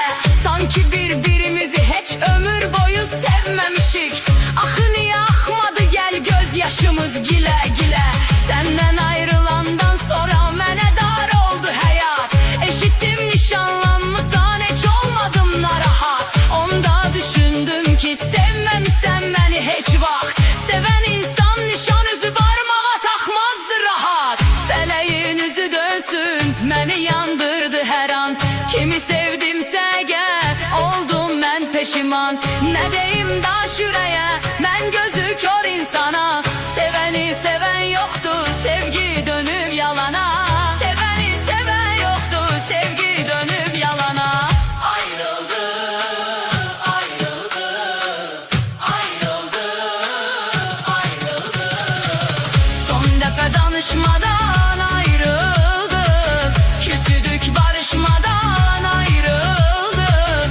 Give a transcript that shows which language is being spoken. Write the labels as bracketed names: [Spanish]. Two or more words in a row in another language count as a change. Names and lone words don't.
[Turkish] Sanki birbirimizi hiç ömür boyu sevmemişik. [Azerbaijani] Axı niye axmadı gel gözyaşımız gile gile. Senden ayrılandan sonra mənə dar oldu həyat. Eşittim nişanlanmısan, hiç olmadım narahat. Onda düşündüm ki sevməmişsən məni heç vaxt. Seven insan nişan üzü barmağa taxmazdı rahat. Fələyin üzü dönsün, məni yandırdı hər an. Kimi sevdimsə gəl, oldum mən peşiman. Nə deyim daş ürəyə, mən gözü kör insana. Sevəni sevən yoxdur, sevgi dönüb yalana. Sevəni sevən yoxdur, sevgi dönüb yalana. Ayrıldık, ayrıldık, ayrıldık, ayrıldık. Son dəfə danışmadan ayrıldık, küsüdük barışmadan ayrıldık.